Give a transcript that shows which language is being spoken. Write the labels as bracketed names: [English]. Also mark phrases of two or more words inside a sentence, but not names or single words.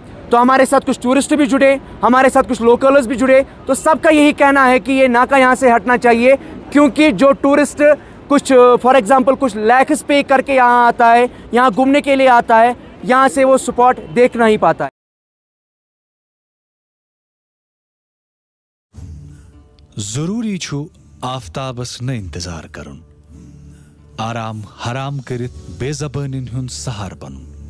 [Hindi] तो हमारे साथ कुछ टूरिस्ट भी जुड़े, हमारे साथ कुछ लोकल्स भी जुड़े, तो सबका यही कहना है कि ये नाका यहाँ से हटना चाहिए, क्योंकि जो टूरिस्ट कुछ [English] for example [Hindi] कुछ लैक्स पे करके यहाँ आता है, यहाँ घूमने के लिए आता है, यहाँ से वो स्पॉट देख नहीं पाता है। [Kashmiri] ضروری چھُ آفتابس نہٕ اِنتظار کرُن، آرام حرام کٔرِتھ بےٚزبانن ہُنٛد سہارٕ بنُن.